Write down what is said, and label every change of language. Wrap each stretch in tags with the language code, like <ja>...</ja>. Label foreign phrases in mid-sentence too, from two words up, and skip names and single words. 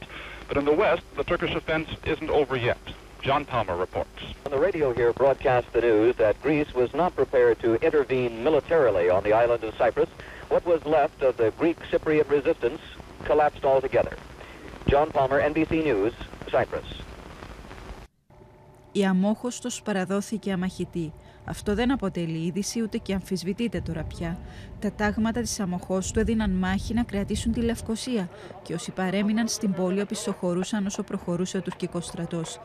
<en>But in the west, the Turkish offense isn't over yet. John Palmer reports. On the radio here broadcast the news that Greece was not prepared to intervene militarily on the island of Cyprus. What was left of the Greek Cypriot resistance collapsed altogether. John Palmer, NBC News, Cyprus.</en> <el>Η αμόχωστος παραδόθηκε αμαχητή. Αυτό δεν αποτελεί είδηση ούτε και αμφισβητείται τώρα πια. Τα τάγματα της αμοχώστου έδιναν μάχη να κρατήσουν τη Λευκοσία και όσοι παρέμειναν στην πόλη οπισθοχωρούσαν όσο προχωρούσε ο τουρκικός στρατός.</el>